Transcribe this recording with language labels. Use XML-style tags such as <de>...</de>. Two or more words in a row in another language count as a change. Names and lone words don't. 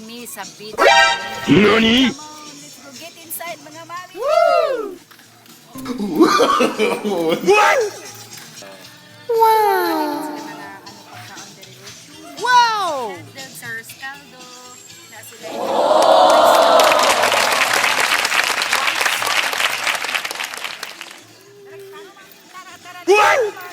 <tl>kami sa beach.</tl> <ja>NANI?!</ja> <en>Come on, let's go get inside</en> <tl>mga mami.</tl> <en>What?! Wow!</en> <ceb>Sila mga ano pagkaon diri. Wow!</ceb> <tl>Hotdog, Sir Scaldo. Na sila yung</tl> <en>What?!</en>